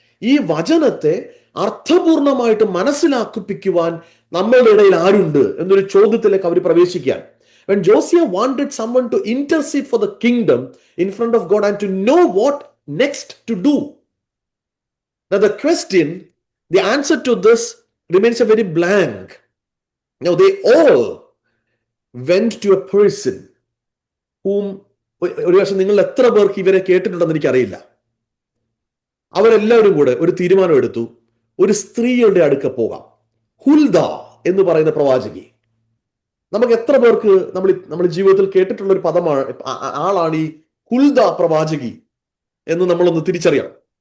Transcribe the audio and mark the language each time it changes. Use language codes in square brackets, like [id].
[ml] ഈ വചനത്തെ അർത്ഥപൂർണമായിട്ട് മനസ്സിലാക്കിപ്പിക്കുവാൻ നമ്മളുടെ ഇടയിൽ ആരുണ്ട് എന്നൊരു ചോദ്യത്തിലേക്ക് അവർ പ്രവേശിക്കാൻ. [en] When Josiah wanted someone to intercede for the kingdom in front of God and to know what next to do. Now the answer to this remains a very blank. Now they all went to a person whom, [ml] ഒരു വർഷം നിങ്ങൾ എത്ര പേർക്ക് ഇവരെ കേട്ടിട്ടുണ്ടെന്ന് എനിക്കറിയില്ല. അവരെല്ലാവരും കൂടെ ഒരു തീരുമാനം എടുത്തു, ഒരു സ്ത്രീയുടെ അടുക്ക പോകാം. ഹുൽദ എന്ന് പറയുന്ന പ്രവാചകി. നമുക്ക് എത്ര പേർക്ക് നമ്മൾ ജീവിതത്തിൽ കേട്ടിട്ടുള്ള ഒരു ആളാണ് ഈ ഹുൽദ പ്രവാചകി എന്ന് നമ്മളൊന്ന് തിരിച്ചറിയണം.